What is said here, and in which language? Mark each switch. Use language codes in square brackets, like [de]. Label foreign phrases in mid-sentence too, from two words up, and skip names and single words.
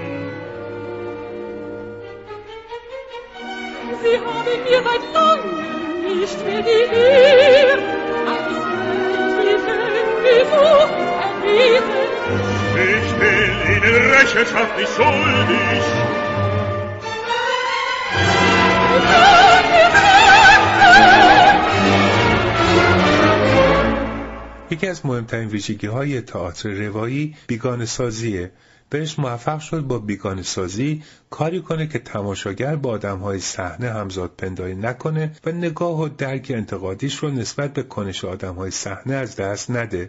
[de] Sie haben mir seit langem nicht mehr die Ehre eines weltlichen Besuchs erwiesen. Ich bin Ihnen Rechenschaft nicht schuldig. [fa] یکی از مهمترین ویژگی‌های تئاتر روایی بیگانه سازیه. برشت موفق شد با بیگانه سازی کاری کنه که تماشاگر با آدم‌های صحنه همزاد پنداری نکنه و نگاه و درک انتقادیش رو نسبت به کنش آدم‌های صحنه از دست نده.